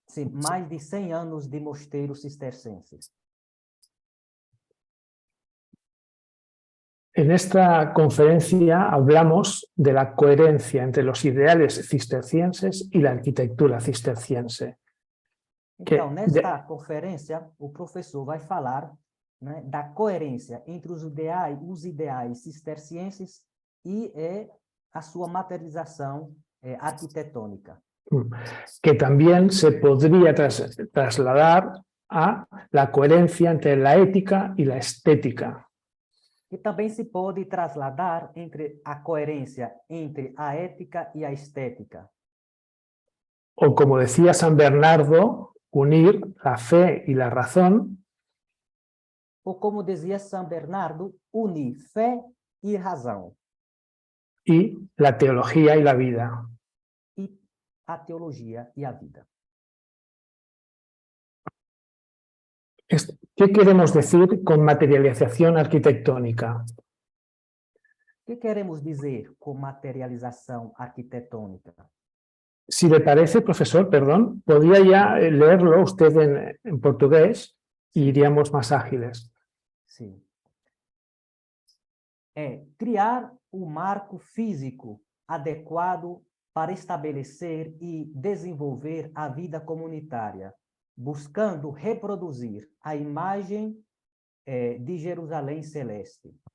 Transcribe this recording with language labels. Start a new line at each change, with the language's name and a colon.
Portuguese: Sim, mais de 100 anos de mosteiros cistercienses.
Spanish: En esta conferencia hablamos de la coherencia entre los ideales cistercienses y la arquitectura cisterciense.
Portuguese: Então, nesta conferência, o professor vai falar da coerência entre os ideais cistercienses e a sua materialização arquitetônica.
Spanish: Que también se podría trasladar a la coherencia entre la ética y la estética.
Portuguese: E também se pode trasladar entre a coerência entre a ética e a estética.
Spanish: O como decía San Bernardo, unir la fe y la razón.
Portuguese: Ou como dizia São Bernardo, unir fé e razão.
Spanish: Y la teología y la vida.
Portuguese: E a teologia e a vida.
Spanish: ¿Qué queremos decir con materialización arquitectónica?
Portuguese: O que queremos dizer com materialização arquitetônica?
Spanish: Si le parece, profesor, perdón, podría ya leerlo usted en portugués y iríamos más ágiles.
Portuguese: Sim. Criar um marco físico adequado para estabelecer e desenvolver a vida comunitária, buscando reproduzir a imagem de Jerusalém Celeste.